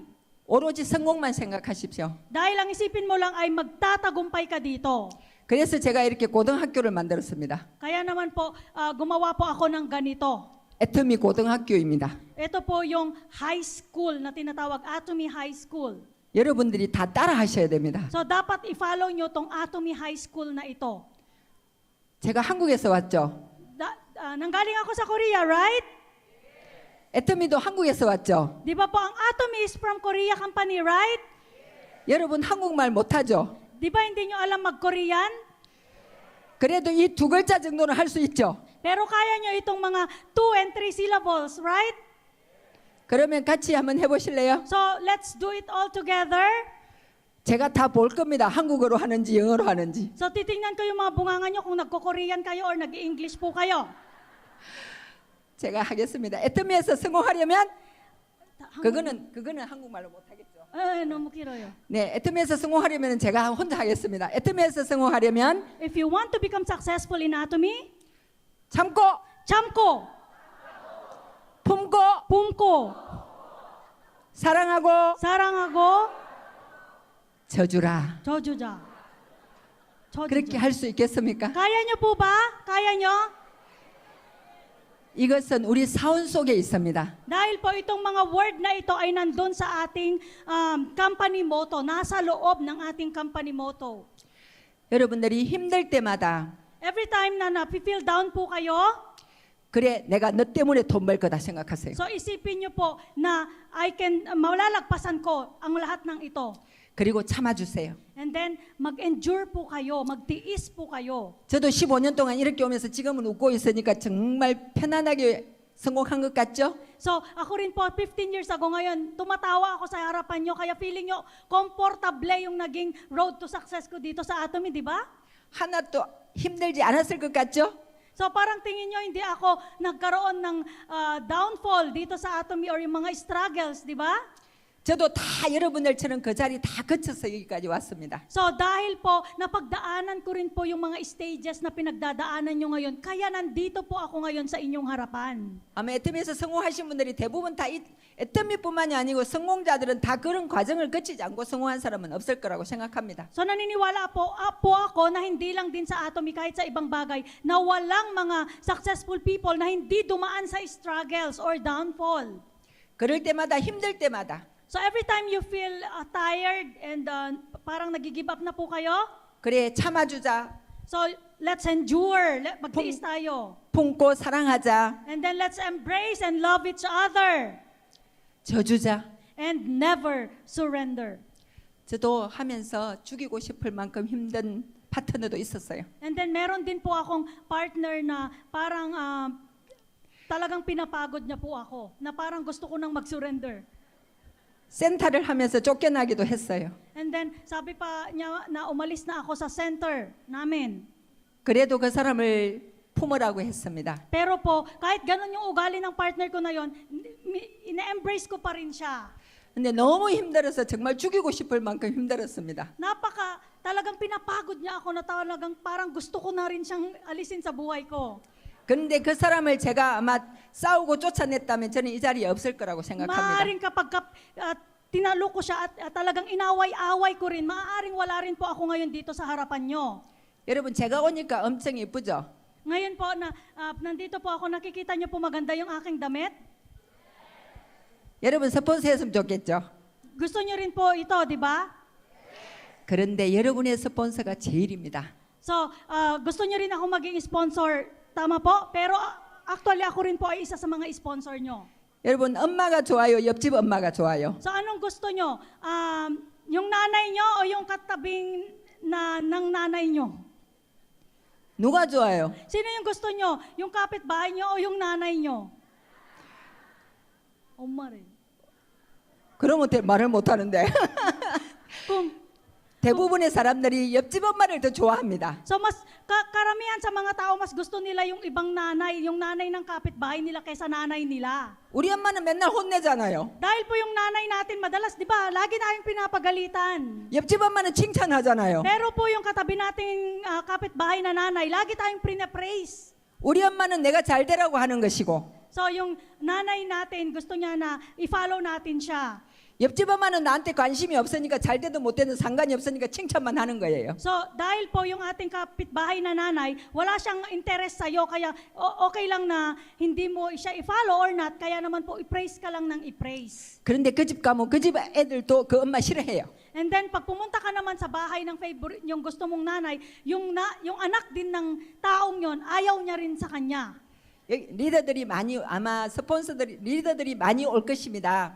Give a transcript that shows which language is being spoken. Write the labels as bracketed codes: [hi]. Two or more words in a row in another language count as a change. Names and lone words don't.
[ko] 오로지 성공만 생각하십시오. [tl] Dahil ang isipin mo lang ay magtatagumpay ka dito. [ko] 그래서 제가 이렇게 고등학교를 만들었습니다. [tl] Kaya naman po, gumawa po ako ng ganito. [ko] 애터미 고등학교입니다. [tl] Ito po yung [en] high school [tl] na tinatawag Atomy High School. [ko] 여러분들이 다 따라 하셔야 됩니다. [tl] So dapat i-follow nyo tong Atomy High School na ito. [ko] 제가 한국에서 왔죠. [tl] Nanggaling ako sa Korea, right? [ko] 애터미도 한국에서 왔죠. [tl] Di ba po ang Atomy [en] is from Korea company, [tl] right? [ko] 여러분 한국말 못하죠. [tl] Di ba hindi nyo alam mag-Korean? [ko] 그래도 이 두 글자 정도는 할 수 있죠. [tl] Pero kaya nyo itong mga [en] 2 and 3 syllables, [tl] right? [ko] 그러면 같이 한번 해보실래요? [en] So let's do it all together. [ko] 제가 다 볼 겁니다. 한국어로 하는지 영어로 하는지. [tl] So titingnan ko yung mga bunganga nyo kung nagko-Korean kayo or nag-English po kayo. [ko] 제가 하겠습니다. 애터미에서 성공하려면 그거는 한국말로 못하겠죠. 너무 길어요. 네, 애터미에서 성공하려면 제가 혼자 하겠습니다. 애터미에서 성공하려면 [en] If you want to become successful in Atomy, [ko] 참고, 참고, 품고, 품고, 사랑하고 사랑하고, 져주라. 저주자. 그렇게 할 수 있겠습니까? [tl] Kaya nyo po ba? Kaya nyo? [ko] 이것은 우리 사원 속에 있습니다. [tl] Dahil po itong mga word na ito ay nandun sa ating [en] company motto, [tl] nasa loob ng ating [en] company motto. [ko] 여러분들이 힘들 때마다 [en] Every time [tl] na na-feel down po kayo, [ko] 그래 내가 너 때문에 돈 벌 거다 생각하세요. [tl] so isipin nyo po na malalagpasan ko ang lahat ng ito. [ko] 그리고 참아주세요. [en] And then, [tl] mag-endure po kayo, magtiis po kayo. [ko] 저도 15년 동안 이렇게 오면서 지금은 웃고 있으니까 정말 편안하게 성공한 것 같죠? [tl] So, ako rin po, [en] 15 years ago [tl] ngayon, tumatawa ako sa harapan nyo, kaya feeling nyo, komportable yung naging [en] road to success [tl] ko dito sa Atomy, di ba? [ko] 하나도 힘들지 않았을 것 같죠? [tl] So, parang tingin nyo, hindi ako nagkaroon ng downfall dito sa Atomy or yung mga struggles, di ba? [ko] 저도 다 여러분들처럼 그 자리 다 거쳐서 여기까지 왔습니다. [tl] So, dahil po, napagdaanan ko rin po yung mga stages na pinagdadaanan nyo ngayon, kaya nandito po ako ngayon sa inyong harapan. [ko] 아마 애터미에서 성공하신 분들이 대부분 다 애터미뿐만이 아니고 성공자들은 다 그런 과정을 거치지 않고 성공한 사람은 없을 거라고 생각합니다. [tl] So, naniniwala po ako na hindi lang din sa Atomy, kahit sa ibang bagay, na walang mga [en] successful people [tl] na hindi dumaan sa struggles or downfall. [ko] 그럴 때마다 힘들 때마다 [en] So, every time you feel tired and [tl] parang nag-give up na po kayo, [ko] 그래 참아주자, [en] so let's endure, [tl] magtiis tayo. [ko] 품고 사랑하자, [en] And then let's embrace and love each other. [ko] 져주자. [en] And never surrender. [ko] 저도 하면서 죽이고 싶을 만큼 힘든 파트너도 있었어요. [en] And then [tl] meron din po akong partner na parang talagang pinapagod niya po ako, na parang gusto ko nang mag-surrender. [ko] 센터를 하면서 쫓겨나기도 했어요. [en] And then [tl] sabi pa niya na umalis na ako sa center namin. [ko] 그래도 그 사람을 품으라고 했습니다. [tl] Pero po, kahit ganun yung ugali ng partner ko na yon, ina-embrace ko pa rin siya. [ko] 근데 너무 힘들어서 정말 죽이고 싶을 만큼 힘들었습니다. [tl] Talagang pinapagod niya ako na talagang parang gusto ko na rin siyang alisin sa buhay ko. [ko] 그런데 그 사람을 제가 아마 싸우고 쫓아냈다면 저는 이 자리에 없을 거라고 생각합니다. [tl] Maaaring kapag tinalo ko siya at talagang inaway-away ko rin, maaaring wala rin po ako ngayon dito sa harapan nyo. [ko] 여러분 제가 오니까 엄청 예쁘죠? [tl] Ngayon po, nandito po ako, nakikita nyo po maganda yung aking damit. [ko] 여러분 스폰서 했으면 좋겠죠? [tl] Gusto nyo rin po ito, di ba? [ko] 그런데 여러분의 스폰서가 제일입니다. [tl] So, gusto nyo rin ako maging sponsor, tama po? Pero actually ako rin po ay isa sa mga sponsor nyo. [ko] 여러분 엄마가 좋아요? 옆집 엄마가 좋아요? [tl] So, anong gusto nyo? Yung nanay nyo o yung katabing ng nanay nyo? [ko] 누가 좋아요? [tl] Sino yung gusto nyo? Yung kapitbahay nyo o yung nanay nyo? [ko] 엄마 rin. 그러면 말을 못하는데 [tl] Kung, [ko] 대부분의 사람들이 옆집 엄마를 더 좋아합니다. [tl] so mas karamihan sa mga tao mas gusto nila yung ibang nanay, yung nanay ng kapitbahay nila kaysa nanay nila. [ko] 우리 엄마는 맨날 혼내잖아요. [tl] Dahil po yung nanay natin madalas, di ba, lagi tayong pinapagalitan. [ko] 옆집 엄마는 칭찬하잖아요. [tl] Pero po yung katabi nating kapitbahay na nanay, lagi tayong praise. [ko] 우리 엄마는 내가 잘 되라고 하는 것이고 [tl] So yung nanay natin, gusto niya na i-follow natin siya. [ko] 옆집 엄마는 나한테 관심이 없으니까 잘 되든 못 되든 상관이 없으니까 칭찬만 하는 거예요. [tl] So, dahil po yung ating kapitbahay na nanay, wala siyang interest sa'yo, kaya okay lang na hindi mo siya i-follow [en] or not, [tl] kaya naman po i-praise ka lang ng i-praise. [ko] 그런데 그 집 가면 그 집 애들도 그 엄마 싫어해요. [en] And then, [tl] pag pumunta ka naman sa bahay ng favorite, yung gusto mong nanay, yung anak din ng taong yon, ayaw niya rin sa kanya. [ko] 리더들이 많이 아마 스폰서들이 리더들이 많이 올 것입니다.